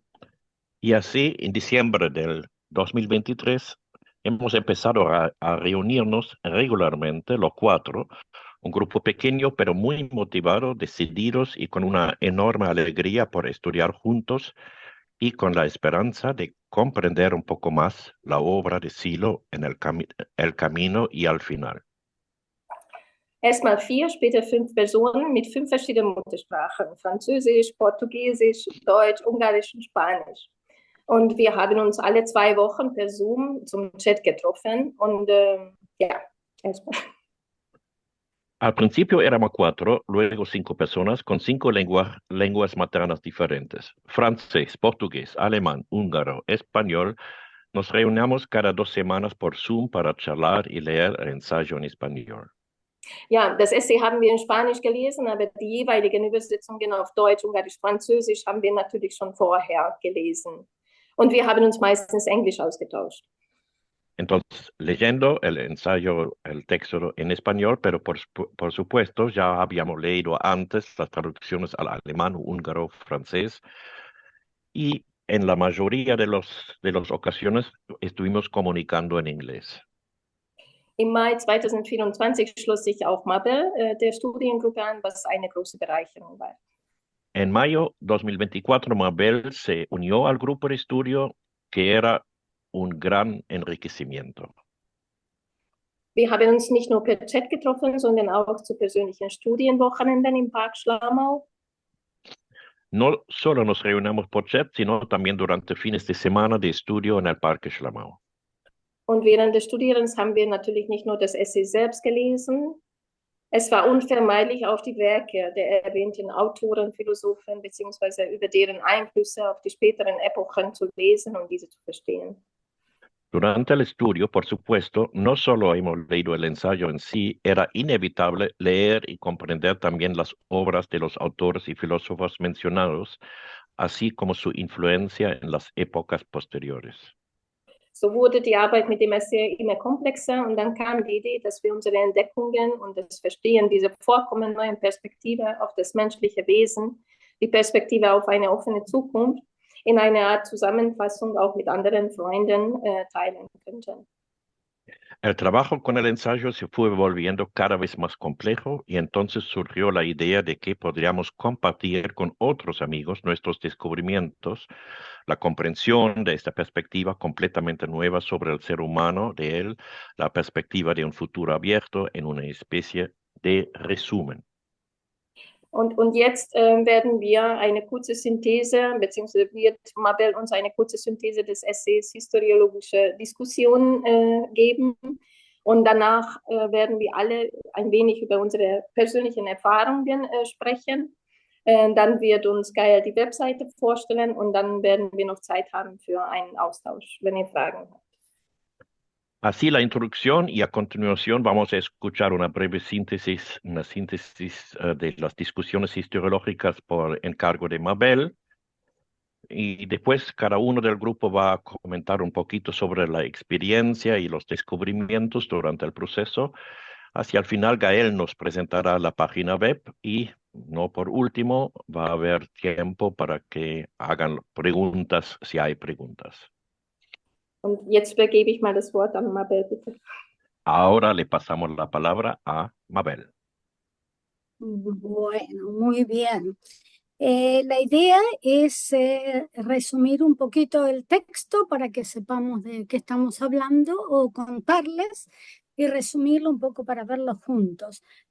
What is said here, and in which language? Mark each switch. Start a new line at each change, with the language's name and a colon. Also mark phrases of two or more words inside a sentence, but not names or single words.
Spanish: Y así, en diciembre del 2023, hemos empezado a reunirnos regularmente los cuatro, un grupo pequeño pero muy motivado, decididos y con una enorme alegría por estudiar juntos y con la esperanza de comprender un poco más la obra de Silo en el camino y al final.
German: Erstmal vier, später fünf Personen mit fünf verschiedenen Muttersprachen: Französisch, Portugiesisch, Deutsch, Ungarisch und Spanisch. Und wir haben uns alle 2 Wochen per Zoom zum Chat getroffen. Und ja, erstmal.
Spanish: Al principio éramos cuatro, luego 5 personas con 5 lenguas maternas diferentes: francés, portugués, alemán, húngaro, español. Nos reunimos cada 2 semanas por Zoom para charlar y leer el ensayo en español.
German: Ja, das Essay haben wir in Spanisch gelesen, aber die jeweiligen Übersetzungen auf Deutsch, Ungarisch, Französisch haben wir natürlich schon vorher gelesen. Und wir haben uns meistens Englisch ausgetauscht.
Spanish: Entonces, leyendo el ensayo, el texto en español, pero por supuesto ya habíamos leído antes las traducciones al alemán, húngaro, francés, y en la mayoría de las ocasiones estuvimos comunicando en inglés.
German: Im Mai 2024 schloss sich auch Mabel der Studiengruppe an, was eine große Bereicherung war.
Spanish: En mayo 2024, Mabel se unió al grupo de estudio, que era un gran enriquecimiento.
German: Wir haben uns nicht nur per Chat getroffen, sondern auch zu persönlichen Studienwochenenden im Park Schlamau.
Spanish: No solo nos reunimos por chat, sino también durante fines de semana de estudio en el Parque Schlamau.
German: Und während des Studierens haben wir natürlich nicht nur das Essay selbst gelesen. Es war unvermeidlich, auch die Werke der erwähnten Autoren, Philosophen beziehungsweise über deren Einflüsse auf die späteren Epochen zu lesen und diese zu verstehen.
Spanish: Durante el estudio, por supuesto, no solo hemos leído el ensayo en sí, era inevitable leer y comprender también las obras de los autores y filósofos mencionados, así como su influencia en las épocas posteriores.
German: So wurde die Arbeit mit dem Essay immer komplexer und dann kam die Idee, dass wir unsere Entdeckungen und das Verstehen dieser vollkommen neuen Perspektive auf das menschliche Wesen, die Perspektive auf eine offene Zukunft, in einer Art Zusammenfassung auch mit anderen Freunden teilen könnten.
Spanish: El trabajo con el ensayo se fue volviendo cada vez más complejo y entonces surgió la idea de que podríamos compartir con otros amigos nuestros descubrimientos, la comprensión de esta perspectiva completamente nueva sobre el ser humano, de él, la perspectiva de un futuro abierto en una especie de resumen.
German: Und jetzt werden wir eine kurze Synthese, beziehungsweise wird Mabel uns eine kurze Synthese des Essays Historiologische Diskussion geben. Und danach werden wir alle ein wenig über unsere persönlichen Erfahrungen sprechen. Dann wird uns Gaia die Webseite vorstellen und dann werden wir noch Zeit haben für einen Austausch, wenn ihr Fragen habt.
Spanish: Así la introducción, y a continuación vamos a escuchar una breve síntesis, de las discusiones historiológicas por encargo de Mabel, y después cada uno del grupo va a comentar un poquito sobre la experiencia y los descubrimientos durante el proceso. Hacia el final, Gael nos presentará la página web y, no por último, va a haber tiempo para que hagan preguntas si hay preguntas.
German: Und jetzt übergebe ich mal das Wort an Mabel, bitte.
Spanish: Ahora le pasamos la palabra a Mabel. Bueno, muy bien. La idea es resumir un poquito el texto para que sepamos de qué estamos hablando o contarles y resumirlo un poco para verlo juntos.